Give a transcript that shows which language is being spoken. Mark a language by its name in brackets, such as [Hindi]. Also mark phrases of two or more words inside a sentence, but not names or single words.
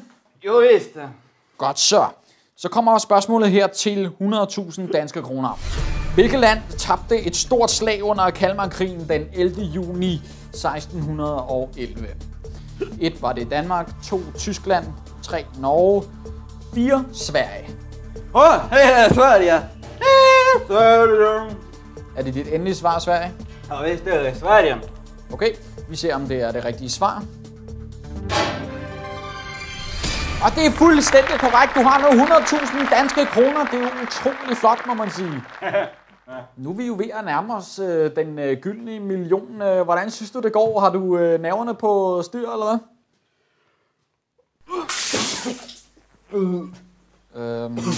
[Danish] Jo, vist. Godt så. Så kommer spørgsmålet her til 100.000 danske kroner. Hvilket land tabte et stort slag under Kalmarkrigen den 11. juni 1611? 1. Var det Danmark. 2. Tyskland. 3. Norge. 4. Sverige. Sverige. Sverige. Er det dit endelige svar, Sverige? [Swedish] Ja, visst det er Sverige. [Danish] Okay, vi ser, om det er det rigtige svar. Og det er fuldstændig korrekt. Du har nu 100.000 danske kroner. Det er jo utrolig flot, må man sige. Nu er vi jo ved at nærme os den gyldne million. Hvordan synes du, det går? Har du nerverne på styr, eller hvad?